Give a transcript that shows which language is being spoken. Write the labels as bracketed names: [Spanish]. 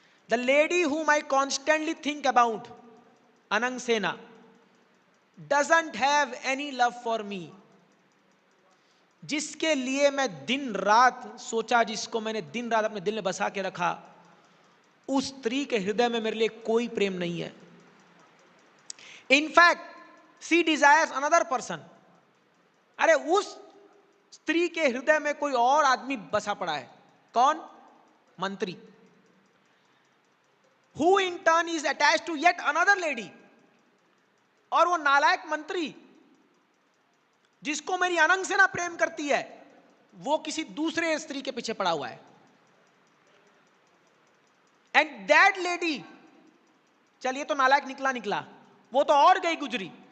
[English] The lady whom I constantly think about, Anang Sena, doesn't have any love for me। [Hindi] जिसके लिए मैं दिन रात सोचा, जिसको मैंने दिन रात अपने दिल में बसा के रखा, उस स्त्री के हृदय में मेरे लिए कोई प्रेम नहीं है। [English] In fact she desires another person. [Hindi] अरे उस स्त्री के हृदय में कोई और आदमी बसा पड़ा है। कौन? मंत्री। [English] Who in turn is attached to yet another lady। [Hindi] और वो नालायक मंत्री जिसको मेरी अनंग सेना प्रेम करती है, वो किसी दूसरे स्त्री के पीछे पड़ा हुआ है। [English] and that lady, [Hindi] चलिए तो नालायक निकला, वो तो और गई गुजरी।